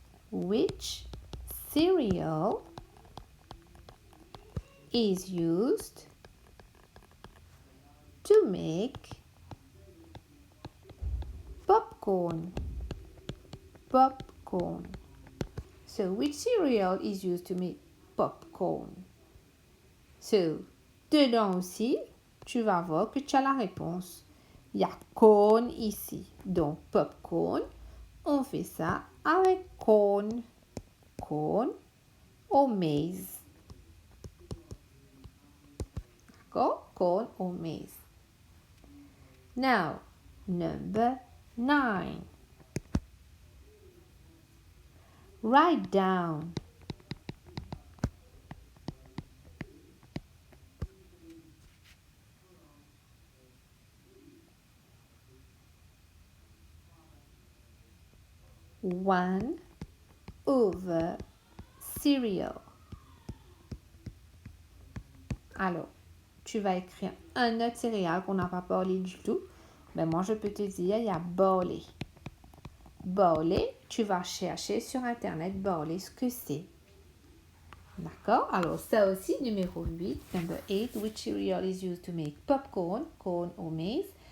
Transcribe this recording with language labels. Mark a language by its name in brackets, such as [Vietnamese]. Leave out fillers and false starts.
[English] Which cereal is used to make popcorn? Popcorn. So, which cereal is used to make popcorn? [French] So, dedans aussi, tu vas voir que tu as la réponse. Il y a corn ici. Donc, popcorn, on fait ça avec corn. Corn ou maize. D'accord? Corn ou maize. [English] Now, number 9. Write down one over cereal. [French] Alors, tu vas écrire un autre céréale qu'on n'a pas parlé du tout. Mais moi, je peux te dire, il y a barley. Barley, tu vas chercher sur Internet barley ce que c'est. D'accord? Alors, ça aussi, numéro 8. [English] Number 8, which cereal is used to make popcorn, corn or maize?